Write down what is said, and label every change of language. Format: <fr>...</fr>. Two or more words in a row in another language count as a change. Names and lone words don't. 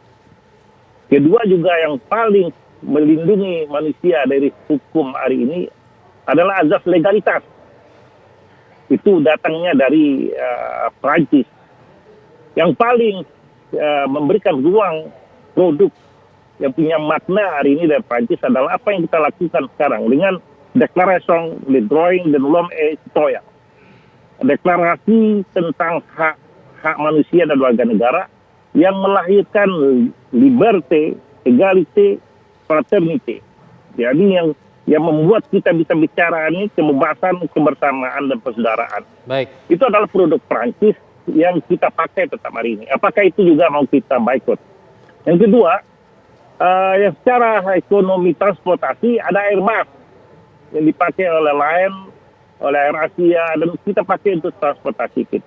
<id>Kedua juga yang paling melindungi manusia dari hukum hari ini adalah azas legalitas. Itu datangnya dari Prancis. Yang paling memberikan ruang produk yang punya makna hari ini dari Prancis adalah apa yang kita lakukan sekarang dengan</id> <fr>Declaration de Droits de l'Homme et Citoyen.</fr> <id>Deklarasi tentang hak manusia dan warga negara yang melahirkan</id> <fr>liberté, égalité, fraternité.</fr> <id>Jadi yang membuat kita bisa bicara ini kebebasan, kebersamaan, dan persaudaraan. Baik. Itu adalah produk Prancis yang kita pakai tetap hari ini. Apakah itu juga mau kita boikot? Yang kedua, yang secara ekonomi transportasi ada Airbus yang dipakai oleh Lion, oleh AirAsia, dan kita pakai untuk transportasi kita.</id>